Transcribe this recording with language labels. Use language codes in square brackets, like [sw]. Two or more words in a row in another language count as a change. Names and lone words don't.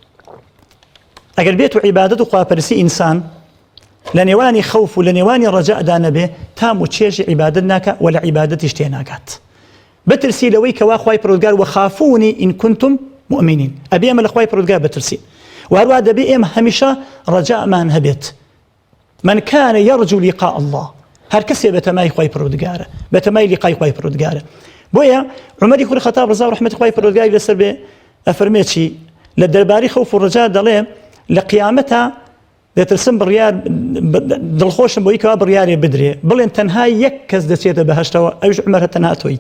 [ckb] ئەگەر بێت و عیبادەت و خواپەرستی ئینسان لە نێوانی خەوف و لە نێوانی ڕەجادا نەبێ تام و چێژی عیبادەت ناکات و لە عیبادەتیش تێناگات. بترسی لەوەی کەوا خوای پەروەردگار [ar] وەخافونی ئین کنتم مؤمنین [ckb] ئەبێ ئێمە لە خوای پەروەردگار بترسین و هەروە دەبێ ئێمە هەمیشە ڕەجامان هەبێت. [ar] من كان يرجو لقاء الله [ckb] هەر کەسێ بەتەمای خوای پەروەردگارە بەتەمای لیقای خوای پەروەردگارە. بۆیە عومەری کوڕی خەتاب ڕەزا و ڕەحمەتی خوای پەروەردگاری لەسەر بێ ئەفەرمێ چی لە دەربارەی خەوف و ڕەجا دەڵێ لە قیامەتە دەترسم بڕیار دڵخۆشم بۆی کەوا بڕیارێ بدرێ بڵێن تەنها یەک کەس دەچێتە بەهەشتەوە ئەویش عومەر تەنها تۆیت.